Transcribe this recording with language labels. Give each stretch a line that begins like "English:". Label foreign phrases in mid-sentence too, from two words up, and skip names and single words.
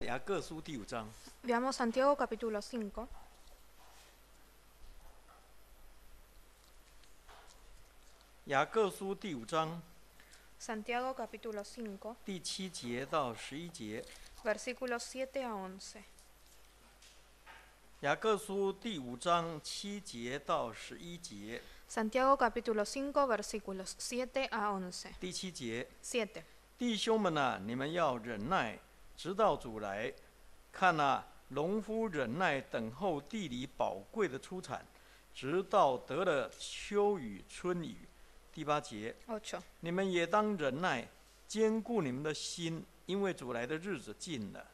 Chinese: 雅各书第5章。
Spanish: Veamos Santiago capítulo 5.
Chinese: 雅各书第5章
Spanish: Santiago capítulo 5,
Chinese: 第7节到11节。
Spanish: versículos 7 a 11.
Chinese: 雅各书第5章7节到11节。
Spanish: Santiago capítulo 5, versículos 7 a 11.
Chinese: 第7节， 7. 弟兄们啊，你们要忍耐，直到主来。看啊，农夫忍耐等候地里宝贵的出产，直到得了秋雨春雨。第8节， 8. 你们也当忍耐，坚固你们的心，因为主来的日子近了。